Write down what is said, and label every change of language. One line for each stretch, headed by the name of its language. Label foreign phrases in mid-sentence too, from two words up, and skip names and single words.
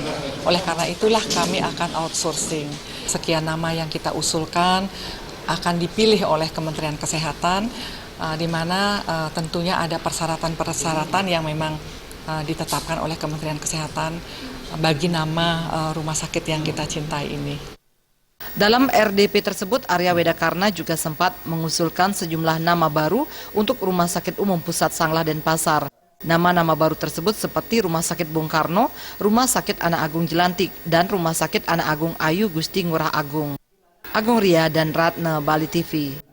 Indonesian: Oleh karena itulah kami akan outsourcing. Sekian nama yang kita usulkan akan dipilih oleh Kementerian Kesehatan, di mana tentunya ada persyaratan-persyaratan yang memang ditetapkan oleh Kementerian Kesehatan bagi nama rumah sakit yang kita cintai ini. Dalam RDP tersebut, Arya Wedakarna juga sempat mengusulkan sejumlah nama baru untuk Rumah Sakit Umum Pusat Sanglah Denpasar. Nama-nama baru tersebut seperti Rumah Sakit Bung Karno, Rumah Sakit Anak Agung Jelantik, dan Rumah Sakit Anak Agung Ayu Gusti Ngurah Agung. Agung Ria dan Ratna, Bali TV.